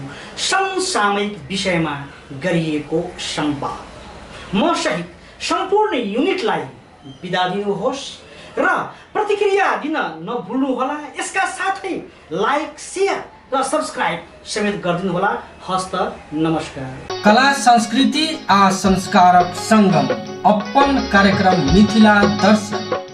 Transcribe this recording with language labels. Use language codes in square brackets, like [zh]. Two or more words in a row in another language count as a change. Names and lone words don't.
[ne] समसामयिक विषयमा गरिएको संवाद म सहित सम्पूर्ण युनिटलाई बिदा दिनुहोस् र प्रतिक्रिया दिन नभुल्नुहोला। यसका साथै लाइक, शेयर र सब्सक्राइब समेत गरिदिनुहोला। हस्त नमस्कार। [mai] कला संस्कृति आ संस्कारक संगम अपन कार्यक्रम मिथिला दर्शन।